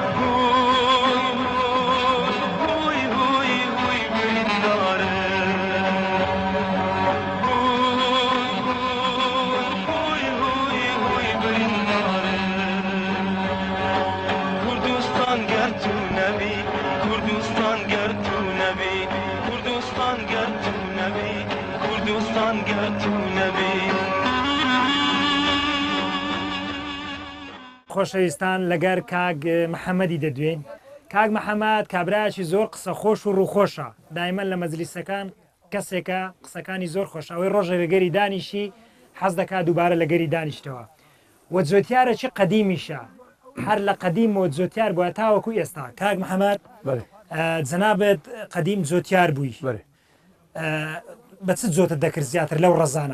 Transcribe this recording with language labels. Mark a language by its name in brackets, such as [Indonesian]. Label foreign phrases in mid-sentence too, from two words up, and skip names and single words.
[Persian] هوی هوی هوی برینداره هوی هوی هوی برینداره کردستان گر تو نبی کردستان گر تو نبی کردستان گر تو نبی کردستان گر تو نبی [Central Kurdish] خۆشەویستان لەگەر کاک محەممەدی دەدوێن کاک محەممەد کابراایکی زۆر قسە خۆش و ڕووخۆشە دایمەن لە مەجلیسەکان کەسێکە قسەکانی زۆر خۆش ئەوەی ڕۆژە لەگەری دانیشی حەز دەکات دووبارە لەگەری دانیشتەوە وە جۆتیارە چی قەدیمیشە هەر لە قەدیم و جۆتیار بووە تاوەکو ئێستا کاک محەممەد جەنابێت قەدیم جۆتیار بووی بە چ جۆتت دەکرد زیاتر لەو ڕەزانە